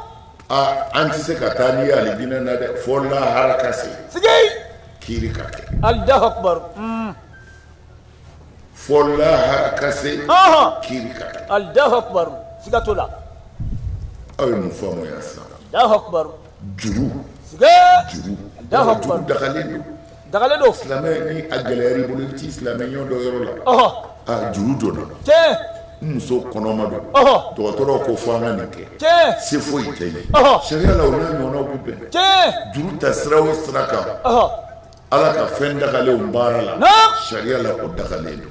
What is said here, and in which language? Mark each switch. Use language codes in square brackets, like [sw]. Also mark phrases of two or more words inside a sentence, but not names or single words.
[bm] an tɛ se ka taa n'i ye alijinɛ na dɛ fo lahara ka se siga kiiri ka kɛ alijaha kubaru fo lahara ka se ɔhɔ kiiri ka kɛ alijaha kubaru siga t'o la aw ye mun faamu ya sisan [ar] الله أكبر [bm] juru sige juru [ar] الله أكبر [bm] dagalen don silamɛ silamɛ ni a gɛlɛyara i bolo i bɛ t'i silamɛɲɔ dɔ yɔrɔ la juru donna tiɲɛ muso kɔnɔma don dɔgɔtɔrɔw ko fɔ an ka nin kɛ tiɲɛ se foyi tɛ yen sariya la o n'a ɲɔgɔnnaw bɛ bɛn tiɲɛ juru ta sira o sira kan ala ka fɛn dagalenw baara la sariya la o dagalen don